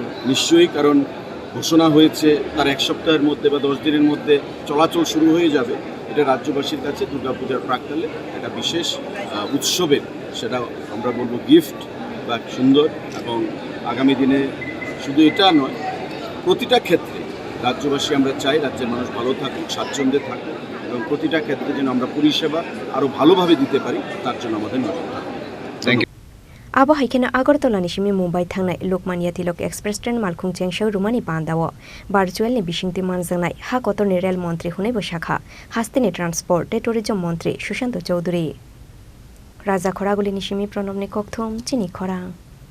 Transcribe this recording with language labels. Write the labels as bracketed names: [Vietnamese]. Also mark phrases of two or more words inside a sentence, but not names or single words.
[Bangla] নিশ্চয়ই কারণ ঘোষণা হয়েছে তার 1 সপ্তাহের মধ্যে বা 10 দিনের মধ্যে চলাচল শুরু হয়ে যাবে এটা রাজ্যবাসীর কাছে দুর্গাপূজার প্রাক্কালে একটা বিশেষ উৎসবের সেটা আমরা বলবো গিফট বা সুন্দর এবং আগামী দিনে শুধু এটা নয় প্রতিটা ক্ষেত্রে রাজ্যবাসী আমরা চাই রাজ্যের মানুষ ভালো থাকুক স্বাচ্ছন্দ্যে থাকুক এবং প্রতিটা ক্ষেত্রে যেন আমরা পরিষেবা আরও ভালোভাবে দিতে পারি তার জন্য আমাদের নজর থাকবে [English] thank you [Kok Borok] Abo haikena Agartala Simi Mumbai Thangnai Lokmanya Tilak Express train Malkhung Chengsau rumani pandawo virtual ni bisingti manjangnai ha kotorni rail mantri hunai bo shakha Hastani Transport Te Tourism Mantri Sushanto Chowdhury Raja Khoraguli Simi Pranobni Kokthom Chini Khorang